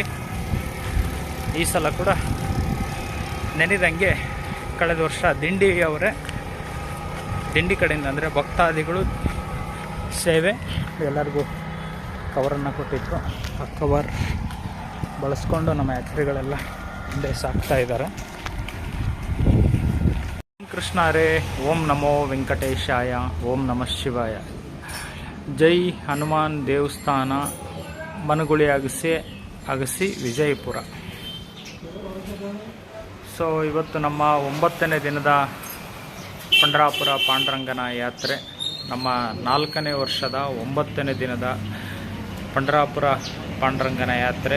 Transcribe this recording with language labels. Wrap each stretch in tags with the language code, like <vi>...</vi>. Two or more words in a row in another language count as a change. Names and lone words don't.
<kn>ಈ ಸಲ ಕೂಡ ನೆನೆದಂಗೆ ಕಳೆದ ವರ್ಷ ದಿಂಡಿ ಕಡೆಯಿಂದ ಅಂದರೆ ಭಕ್ತಾದಿಗಳು ಸೇವೆ ಎಲ್ಲರಿಗೂ ಕವರನ್ನು ಕೊಟ್ಟಿದ್ರು. ಆ ಕವರ್ ಬಳಸ್ಕೊಂಡು ನಮ್ಮ ಯಾತ್ರಿಗಳೆಲ್ಲ ಮುಂದೆ ಸಾಗ್ತಾ ಇದ್ದಾರೆ.</kn> <sa>ಕೃಷ್ಣ ಹರೇ, ಓಂ ನಮೋ ವೆಂಕಟೇಶಾಯ, ಓಂ ನಮಃ ಶಿವಾಯ.</sa> <kn>ಜೈ ಹನುಮಾನ್ ದೇವಸ್ಥಾನ, ಮನುಗುಳಿ ಅಗಸಿ ವಿಜಯಪುರ. ಸೊ ಇವತ್ತು ನಮ್ಮ 9ನೇ ದಿನದ ಪಂಡರಾಪುರ ಪಾಂಡುರಂಗನ ಯಾತ್ರೆ. ನಮ್ಮ 4ನೇ ವರ್ಷದ 9ನೇ ದಿನದ ಪಂಡರಾಪುರ ಪಾಂಡುರಂಗನ ಯಾತ್ರೆ.</kn>